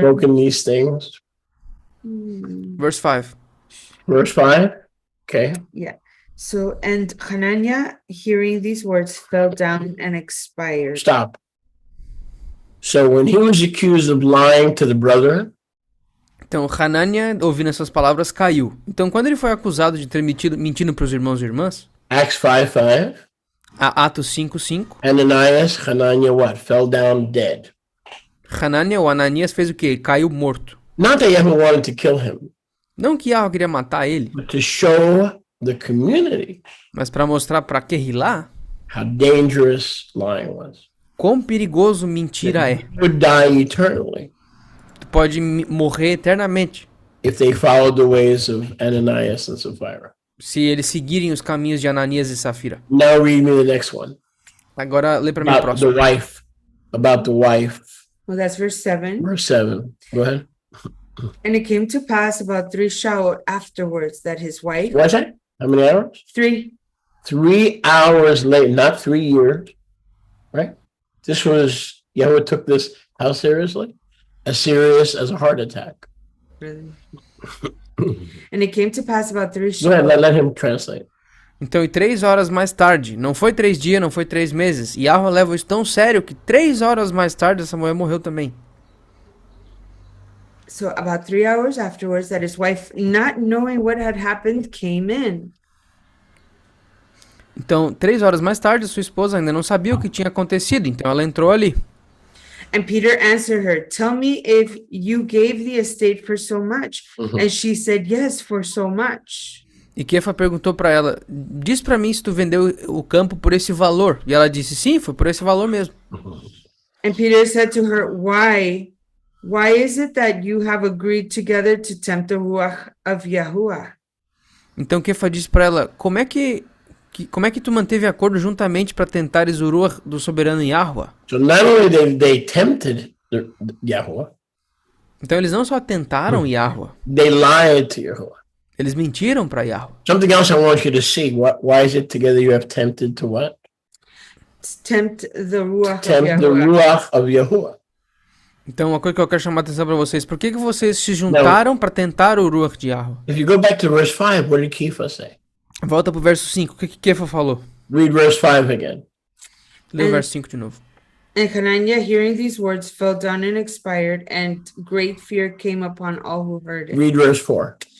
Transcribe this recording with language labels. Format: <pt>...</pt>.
<en>spoken these things, Verse 5. verse 5, okay, So, and Hananiah, hearing these words, fell down and expired. stop. So when he was accused of lying to the brother,</en> <pt>Então, Hanania, ouvindo essas palavras, caiu. Então, quando ele foi acusado de ter mentindo para os irmãos e irmãs,</pt> <en>Acts 5:5,</en> <pt>Atos 5:5,</pt> <en>Ananias, Hananiah, what? Fell down dead.</en> <pt>Hanania, ou Ananias, fez o quê? Ele caiu morto.</pt> <en>Not that Yahweh wanted to kill him,</en> <pt>Não que Yahweh queria matar ele,</pt> <en>but to show the community</en> <pt>mas para mostrar para Querrilá</pt> <en>how dangerous lying was.</en> <pt>quão perigoso mentira é.</pt> <en>He would die eternally</en> <pt>Tu pode morrer eternamente</pt> <en>if they followed the ways of Ananias and Sapphira.</en> <pt>se eles seguirem os caminhos de Ananias e Safira.</pt> <en>Now read me the next one.</en> <pt>Agora, lê para mim o</pt> <en>About the</en> <pt>próximo.</pt> <en>wife. About the wife. Well, that's verse 7. Verse 7. Go ahead. And it came to pass about 3 Shavuot afterwards that his wife, What's that? How many hours? 3, 3 hours late, not 3 years. Right? This was, Yahweh took this how seriously? As serious as a heart attack. really. And it came to pass about 3 Go ahead, Shavuot. let him translate.</en> <pt>Então, e 3 horas mais tarde, não foi 3 dias, não foi 3 meses, Yahweh leva isso tão sério que 3 horas mais tarde essa mulher morreu também.</pt> <en>So about 3 hours afterwards that his wife, not knowing what had happened, came in.</en> <pt>Então, 3 horas mais tarde, sua esposa ainda não sabia o que tinha acontecido, então ela entrou ali.</pt> <en>And Peter answered her, tell me if you gave the estate for so much. And she said, yes, for so much.</en> <pt>E Kefa perguntou pra ela, diz pra mim se tu vendeu o campo por esse valor. E ela disse, sim, foi por esse valor mesmo.</pt> <en>And Peter said to her, why is it that you have agreed together to tempt the Ruach of Yahuwah?</en> <pt>Então Kefa disse para ela, como é que tu manteve acordo juntamente para tentares o Ruach do soberano Yahweh?</pt> <en>So not only they tempted the Yahuwah,</en> <pt>Então eles não só tentaram Yahweh,</pt> <en>they lied to Yahuwah.</en> <pt>eles mentiram para Yahweh.</pt> <en>Something else I want you to see. Why is it together you have tempted to what? Tempt the Ruach of Tempt the Yahuwah. Ruach of Yahuwah.</en> <pt>Então uma coisa que eu quero chamar a atenção para vocês, por que vocês se juntaram para tentar o Ruach de Yahweh?</pt> <en>If you go back to verse 5, what did Kepha say?</en> <pt>Volta pro verso 5, o que Kefa falou?</pt> <en>Read verse 5 again.</en> <pt>Lê o verso 5 de novo.</pt> <en>And Hananiah, hearing these words, fell down and expired, and great fear came upon all who heard it. Read verse 4.</en>